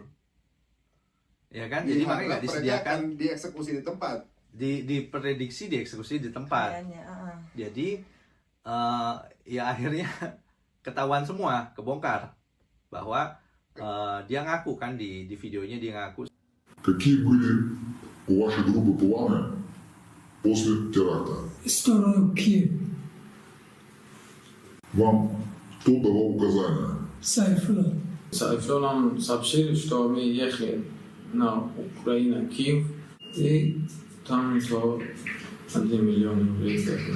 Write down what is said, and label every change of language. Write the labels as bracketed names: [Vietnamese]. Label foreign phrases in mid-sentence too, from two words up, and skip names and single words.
[Indonesian] Ya kan? Jadi Iya, makanya nggak mereka disediakan, akan dieksekusi di tempat. diprediksi dieksekusi di tempat. Kayaknya, Jadi ya akhirnya ketahuan semua, kebongkar bahwa dia ngaku kan di videonya, dia ngaku [Russian] Какие были у вашей группы планы после теракта? в сторону Киев, Вам кто давал указания? Сайфулlah. Сайфулlah нам сообщили, что мы ехали на Украину, Киев, и там то 1 миллион рублей заплатили.